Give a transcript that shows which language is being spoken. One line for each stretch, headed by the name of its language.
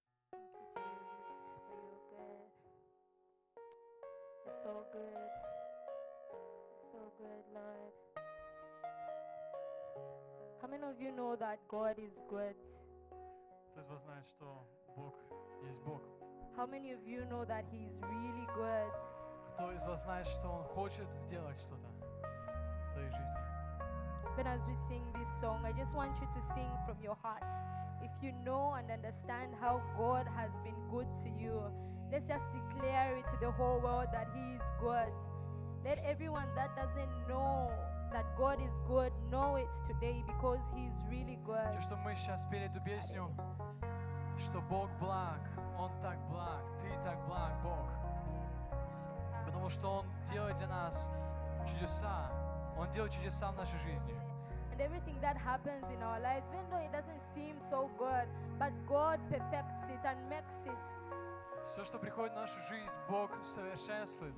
English: Thank you, Jesus, for your good. You're so good. You're so good, Lord. How many of you know that God is good?
Russian: Кто из вас знает, что Бог есть Бог? How many of you know that He is really good? Кто из вас знает, что Он хочет делать что-то в твоей жизни?
English: Even as we sing this song, I just want you to sing from your heart. If you know and understand how God has been good to you, let's just declare it to the whole world that He is good. Let everyone that doesn't know that God is good know it today, because He is really good.
Russian: Хочу, чтобы мы сейчас спели эту песню, что Бог благ, Он так благ, Ты так благ, Бог. Потому что Он делает для нас чудеса. Он делает чудеса в нашей жизни.
English: And everything that happens in our lives, even though it doesn't seem so good, but God perfects it and makes it.
Russian: Все, что приходит в нашу жизнь, Бог совершенствует,